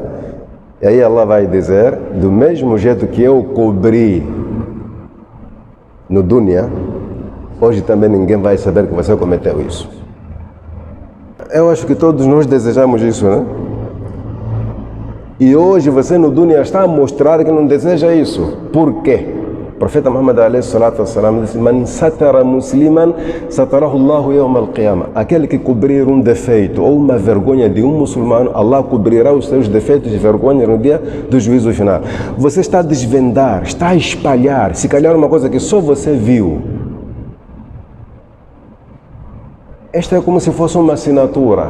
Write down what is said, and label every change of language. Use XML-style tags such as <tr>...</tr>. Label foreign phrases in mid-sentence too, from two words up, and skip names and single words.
<pt>E aí Allah vai dizer, do mesmo jeito que eu cobri no dunya, hoje também ninguém vai saber que você cometeu isso. Eu acho que todos nós desejamos isso, né? E hoje você no dunya está a mostrar que não deseja isso. Por quê? O profeta</pt> <ar>Muhammad عليه الصلاة والسلام disse: من ستر مسلما ستره الله يوم القيامة.</ar> <pt>Aquele que cobrir um defeito ou uma vergonha de um muçulmano, Allah cobrirá os seus defeitos e vergonhas no dia do juízo final. Você está a desvendar, está a espalhar, se calhar uma coisa que só você viu. Esta é como se fosse uma assinatura.</pt>